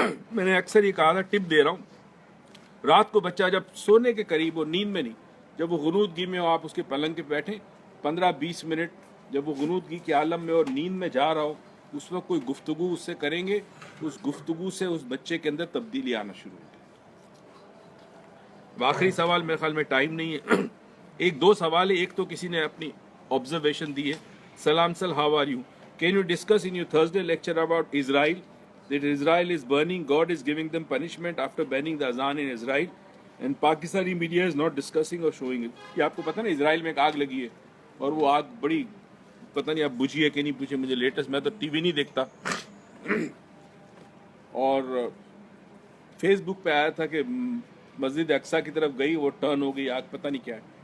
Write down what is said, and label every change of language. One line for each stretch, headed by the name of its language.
Urdu: میں نے اکثر یہ کہا تھا, ٹپ دے رہا ہوں, رات کو بچہ جب سونے کے قریب ہو, نیند میں نہیں, جب وہ غنودگی میں ہو, آپ اس کے پلنگ پہ بیٹھیں 15-20 منٹ, جب وہ غنودگی کے عالم میں اور نیند میں جا رہا ہو, اس وقت کوئی گفتگو اس سے کریں گے, اس گفتگو سے اس بچے کے اندر تبدیلی آنا شروع ہوگی. آخری سوال میرے خیال میں ٹائم نہیں ہے, 1-2 سوال ہے. ایک تو کسی نے اپنی آبزرویشن دی ہے.
English: سلام sir, how are you, can you discuss in your Thursday lecture about Israel that Israel is burning, God is giving them punishment after banning the azan in Israel, and Pakistani media is not discussing or showing it.
Urdu: یہ آپ کو پتہ نا اسرائیل میں ایک آگ لگی ہے اور وہ آگ بڑی پتہ نہیں اب بجھی ہے کہ نہیں بجھی, مجھے لیٹسٹ, میں تو ٹی وی نہیں دیکھتا, اور فیس بک پہ آیا تھا کہ مسجد اقصیٰ کی طرف گئی, وہ ٹرن ہو گئی آگ, پتہ نہیں کیا ہے.